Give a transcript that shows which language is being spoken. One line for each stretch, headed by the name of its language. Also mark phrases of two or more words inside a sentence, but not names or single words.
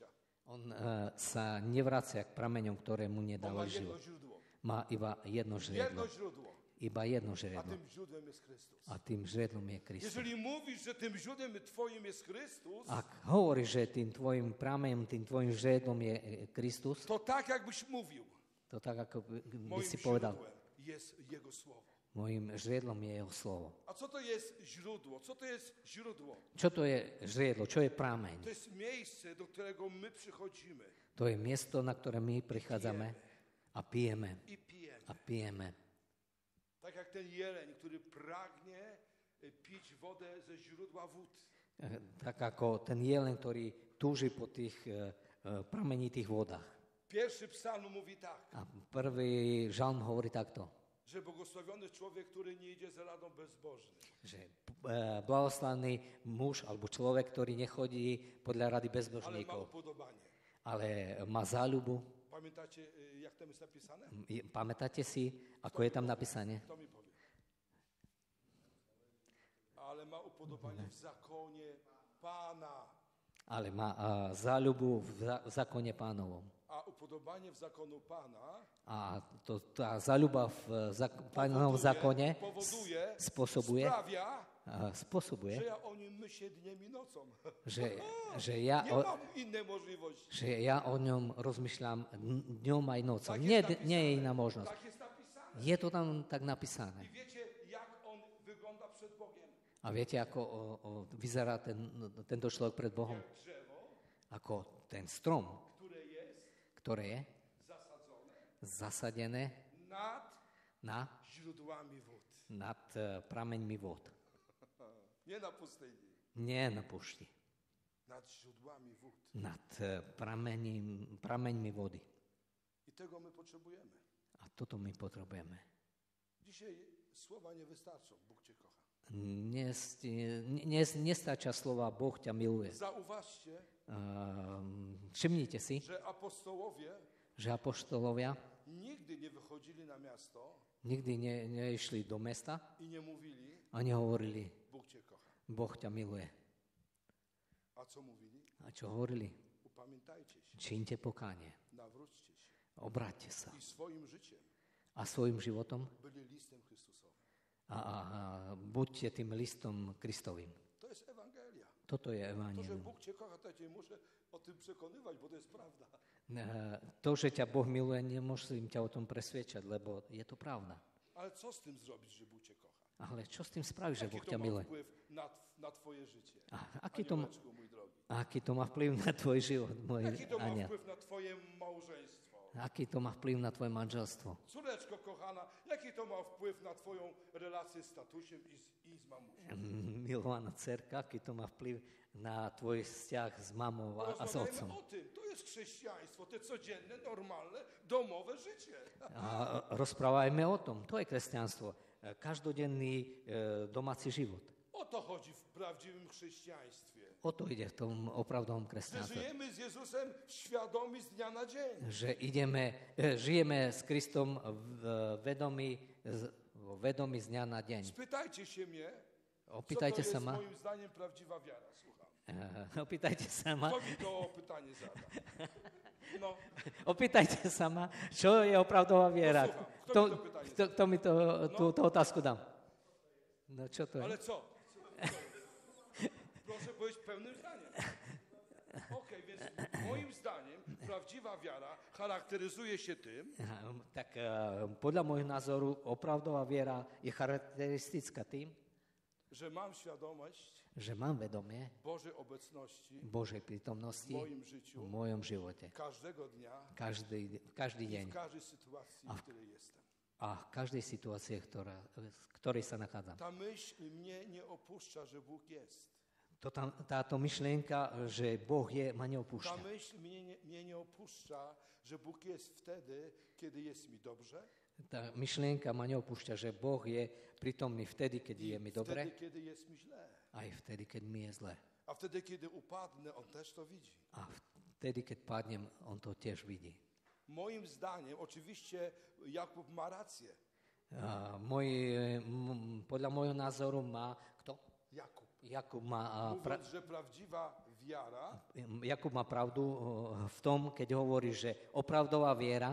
Slovak: On sa nevracia k prameňom, ktoré mu
Polish: On ma
Slovak: nedávali
Polish: jedno
Slovak: život.
Polish: źródło.
Slovak: Má iba jedno žriedlo.
Polish: Jedno źródło.
Slovak: Iba jedno A žriedlo.
Polish: tym źródłem jest Chrystus.
Slovak: A tým žriedlom je Kristus.
Polish: Jeżeli mówisz, że tym źródłem twoim jest Chrystus,
Slovak: Ak hovoríš, že tým tvojim prameňom, tým tvojim žriedlom je Kristus,
Polish: to tak jakbyś mówił,
Slovak: to tak, ako by
Polish: moim
Slovak: si povedal,
Polish: źródłem jest Jego Słowo.
Slovak: mojim žriedlom je jeho slovo.
Polish: A co to jest źródło? Co to jest źródło?
Slovak: Čo to je žriedlo? Čo je prameň?
Polish: To jest miejsce, do którego my przychodzimy
Slovak: To je miesto, na ktoré my prichádzame a pijeme.
Polish: i pijemy.
Slovak: A pijeme.
Polish: Tak jak ten jeleń, który pragnie pić wodę ze źródła wód.
Slovak: Tak ako ten jelen, ktorý túži po tých pramenitých vodách.
Polish: Pierwszy psalm mówi tak,
Slovak: A prvý žalm hovorí takto,
Polish: że błogosławiony człowiek, który nie idzie za radą bezbożnych.
Slovak: že blahoslavný muž alebo človek, ktorý nechodí podľa rady
Polish: Ale ma
Slovak: bezbožníkov,
Polish: upodobanie.
Slovak: ale má záľubu.
Polish: Pamiętacie, jak tam jest napisane?
Slovak: Pamätáte si, ako je tam napísané?
Polish: Kto mi powie? Ale ma upodobanie w zakonie Pana.
Slovak: Ale má záľubu v zákone Pánovom.
Polish: A upodobanie w zakonu Pana
Slovak: A tá záľuba v Pánovom zákone spôsobuje,
Polish: sprawia, że ja o nim myślę dniem i nocą.
Slovak: že ja
Polish: Nie mam innej możliwości.
Slovak: ja o ňom rozmýšľam dňom aj nocou.
Polish: Tak
Slovak: Nie
Polish: jest
Slovak: je iná možnosť.
Polish: Tak jest napisane.
Slovak: Je to tam tak
Polish: I
Slovak: napísané.
Polish: wiecie, jak on wygląda przed Bogiem?
Slovak: A viete, ako vyzerá tento človek pred Bohom?
Polish: Jak drzewo,
Slovak: Ako ten strom,
Polish: które jest
Slovak: ktoré je
Polish: zasadzone
Slovak: zasadené
Polish: nad źródłami wód.
Slovak: nad prameňmi vôd.
Polish: Nie na pustyni,
Slovak: Nie na púšti.
Polish: nad źródłami wód.
Slovak: Nad prameňmi vody.
Polish: I tego my potrzebujemy.
Slovak: A toto my potrebujeme.
Polish: Dzisiaj słowa nie wystarczą. Bóg cię kocha.
Slovak: Nestačia slova Boh ťa miluje.
Polish: Zauważcie,
Slovak: Všimnite si,
Polish: że apostołowie
Slovak: že apoštolovia
Polish: nigdy nie wychodzili na miasto
Slovak: nikdy neišli do mesta
Polish: i nie mówili,
Slovak: a nehovorili,
Polish: Bóg cię kocha.
Slovak: Boh ťa miluje.
Polish: A co mówili?
Slovak: A čo hovorili?
Polish: Upamiętajcie się,
Slovak: Čiňte pokánie,
Polish: nawróćcie się
Slovak: obráťte sa.
Polish: i swoim życiem
Slovak: A svojim životom
Polish: byli listem Chrystusowym.
Slovak: a buďte tým listom Kristovým.
Polish: To jest Ewangelia.
Slovak: Toto je
Polish: To, że
Slovak: evanjelium.
Polish: Bóg cię kocha, to ja cię muszę o tym przekonywać, bo to jest prawda.
Slovak: To, že ťa Boh miluje, nemôžem ťa o tom presvedčať, lebo je to pravda.
Polish: Ale co z tym zrobić, że Bóg cię kocha?
Slovak: Ale čo s tým spravíš, že
Polish: Jaki
Slovak: Boh
Polish: to
Slovak: ťa
Polish: ma
Slovak: miluje?
Polish: wpływ na twoje życie?
Slovak: Aký to,
Polish: Aniołeczku, mój drogi.
Slovak: aký to má vplyv na tvoj život, môj
Polish: Jaki to ma
Slovak: aniel?
Polish: wpływ na twoje małżeństwo?
Slovak: Aký to má vplyv na tvoje manželstvo?
Polish: Córeczko kochana, jaki to ma wpływ na twoją relację z tatusiem i z mamusią?
Slovak: Milovaná dcerka, aký to má vplyw na tvoj vzťah s mamou a s
Polish: Rozmawiajmy
Slovak: otcom?
Polish: o tym. To jest chrześcijaństwo, to codzienne, normalne, domowe życie.
Slovak: A rozprávajme o tom. To je kresťanstvo. Každodenný domáci život.
Polish: O to chodzi w prawdziwym chrześcijaństwie.
Slovak: O to ide v tom opravdovom
Polish: Że
Slovak: kresťanstve.
Polish: żyjemy z Jezusem świadomi z dnia na dzień.
Slovak: Že žijeme s Kristom vedomí z dňa na deň.
Polish: Spytajcie się mnie, co to
Slovak: Opýtajte
Polish: jest
Slovak: sa ma.
Polish: moim zdaniem prawdziwa wiara. Słucham.
Slovak: Opýtajte sa ma.
Polish: Kto mi to pytanie zada? No,
Slovak: Opýtajte sa ma, čo je opravdová viera.
Polish: Posłucham. Kto mi to pytanie zada?
Slovak: Kto mi túto otázku dám? No čo to je?
Polish: Ale co? Proszę powiedzieć pełnym zdaniem. Okej, więc moim zdaniem prawdziwa wiara charakteryzuje się tym,
Slovak: Tak podľa môjho názoru opravdová viera je charakteristická tým,
Polish: że mam świadomość
Slovak: že mám vedomie
Polish: Bożej obecności
Slovak: Božej prítomnosti
Polish: w moim życiu
Slovak: v mojom živote.
Polish: każdego dnia
Slovak: Každý
Polish: i
Slovak: deň
Polish: w każdej sytuacji, w której jestem.
Slovak: a v každej situácii, v ktorej sa nachádzam.
Polish: Ta myśl mnie nie opuszcza, że Bóg jest.
Slovak: Táto myšlienka, že Boh je, ma
Polish: Ta
Slovak: neopúšťa.
Polish: myśl mnie nie opuszcza, że Bóg jest wtedy, kiedy jest mi dobrze
Slovak: Tá myšlienka ma neopúšťa, že Boh je prítomný vtedy, keď je mi
Polish: i
Slovak: dobre,
Polish: wtedy, kiedy jest mi źle.
Slovak: aj vtedy, keď mi je zle.
Polish: A wtedy, kiedy upadnę, On też to widzi.
Slovak: A vtedy, keď padnem, on to tiež vidí.
Polish: Moim zdaniem, oczywiście Jakub ma rację.
Slovak: Podľa môjho názoru má kto? Jakub.
Polish: Mówiąc, że prawdziwa wiara
Slovak: Jakub má pravdu v tom, keď hovorí, že opravdová viera